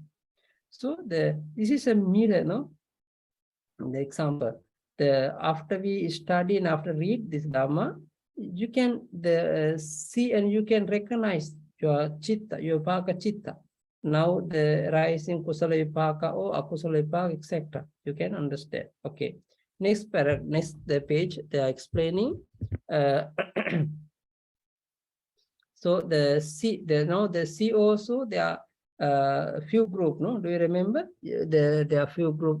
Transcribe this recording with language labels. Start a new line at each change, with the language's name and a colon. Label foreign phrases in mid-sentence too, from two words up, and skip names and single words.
English: So this is a mirror, no? The example. After we study and after read this Dhamma, you can see and you can recognize your chitta, your
Pali: vipaka chitta.
English: Now the rising
Pali: kusala vipaka
English: or
Pali: akusala vipaka,
English: etc. You can understand. Okay. Next page, they are explaining. So the C also there are few group. No, do you remember? There are few group.